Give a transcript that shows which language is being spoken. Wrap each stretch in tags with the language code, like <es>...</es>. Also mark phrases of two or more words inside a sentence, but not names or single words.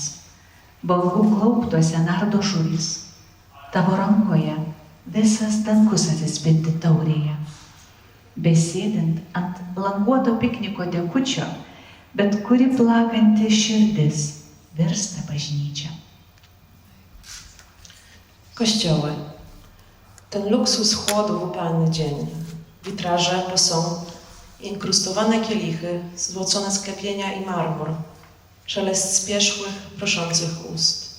<lt>Balvų klauptuose nardo žuvys, tavo rankoje visas dangus atsispindi taurėje. Besėdint ant languoto pikniko dekučio, bet kuri plakanti širdis virsta bažnyčia.</lt> <pl>Kościoły. Ten luksus chłodu w upalny dzień. Witraże, posąg, inkrustowane kielichy, złocone sklepienia i marmur. Szelest spieszłych, proszących ust.</pl>